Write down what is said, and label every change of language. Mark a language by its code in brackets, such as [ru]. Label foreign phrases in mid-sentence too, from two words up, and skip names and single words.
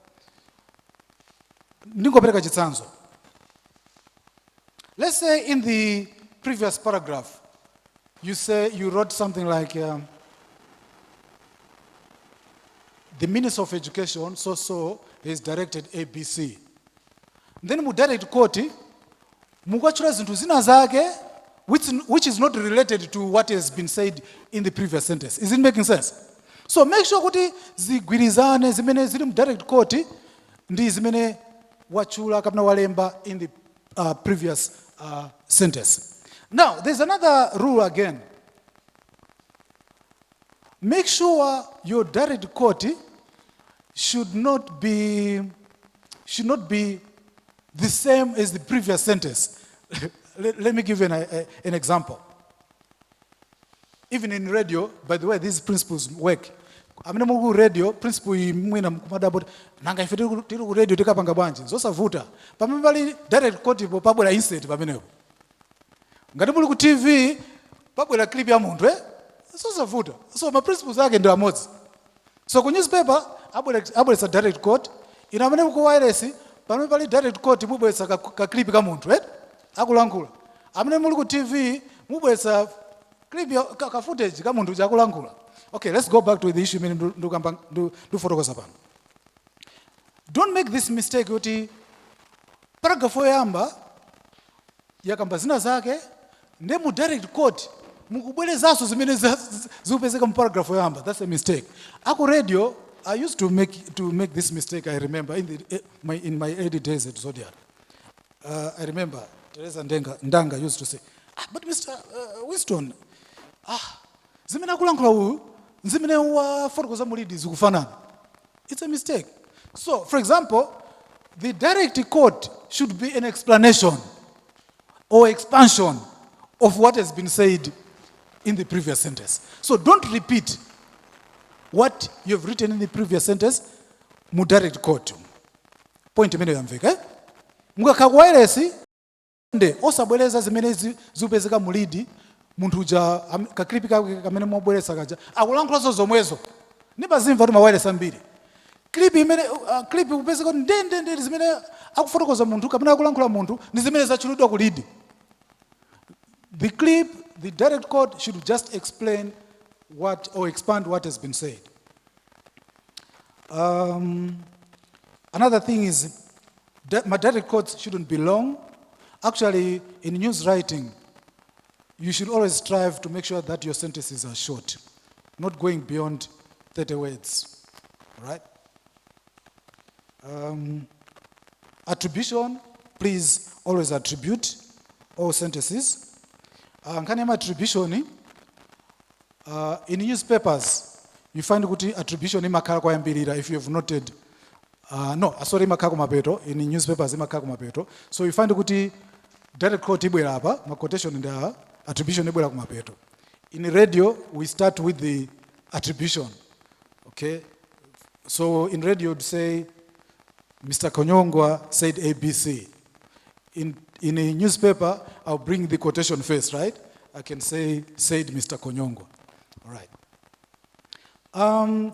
[en] Let's say in the previous paragraph, you wrote something like, the Minister of Education, so is directed ABC. Then [ny] mu [en] direct quote, [ny] mukachura zinthu zina zake, [en] which is not related to what has been said in the previous sentence. Is it making sense? So make sure [ny] kuti zigwirizane zimene zili mu [en] direct quote [ny] ndi zimene wachula kapena walemba [en] in the previous sentence. Now, there's another rule again. Make sure your direct quote should not be the same as the previous sentence. Let me give you an example. Even in radio, by the way, these principles work. [ny] Amene mu radio, principle mwina kumadabot nanga ife tiri ku radio tikapanga bwanji zosavuta. Pamene pali [en] direct quote [ny] ipo pabwera insert pamenepo. Ngati muli ku TV pabwera clip ya munthu zosavuta. [en] So my principles [ny] ake ndi amodzi. So ku newspaper abweretsa [en] direct quote, [ny] ina amene ku wireless pamene pali [en] direct quote [ny] mubweretsa ka clip ka munthu akulankhula. Amene muli ku TV mubweretsa clip ka footage ka munthu akulankhula. [en] Okay, let's go back to the issue [ny] do fotokoza pano. [en] Don't make this mistake [ny] kuti paragraph yoyamba yakamba zina zake ndi mu [en] direct quote [ny] mukubwerezaso zimene zikupezeka mu paragraph yoyamba. [en] That's a mistake. Aku radio, I used to make this mistake, I remember, in my early days at Zodiac. I remember Teresa Ndanga used to say, but Mr. [ny] Winston, zimene akulankhula uyu zimene wa fotokoza mulidi zikufanana. [en] It's a mistake. So, for example, the direct quote should be an explanation or expansion of what has been said in the previous sentence. So don't repeat what you have written in the previous sentence [ny] mu [en] direct quote. [ny] Point imene yamveka. Mukakhala ku wireless nde osabwereza zimene zikupezeka mulidi munthu uja kaklipi kamene mobweretsa kaja akulankhulazo zomwezo. Nipazimva kuti ma wireless ambiri. Clip kupezeka ndende zimene akufotokoza munthu kapena akulankhula munthu ndi zimene zachulidwa kulidi. [en] The direct quote should just explain or expand what has been said. Another thing is my direct quotes shouldn't be long. Actually, in news writing, you should always strive to make sure that your sentences are short, not going beyond 30 words, right? Attribution, please always attribute all sentences. Attribution, in newspapers, you find [ny] kuti attribution imakhala kwayambirira [en] if you have noted. [ny] Imakhala kumapeto. [en] In newspapers [ny] imakhala kumapeto. [en] So you find [ny] kuti [en] direct quote [ny] ibwera apa, ma quotation ndi attribution ibwera kumapeto. [en] In radio, we start with the attribution. Okay? So in radio, you'd say, Mr. Konyongwa said ABC. In a newspaper, I'll bring the quotation first, right? I can say, said Mr. Konyongwa. All right.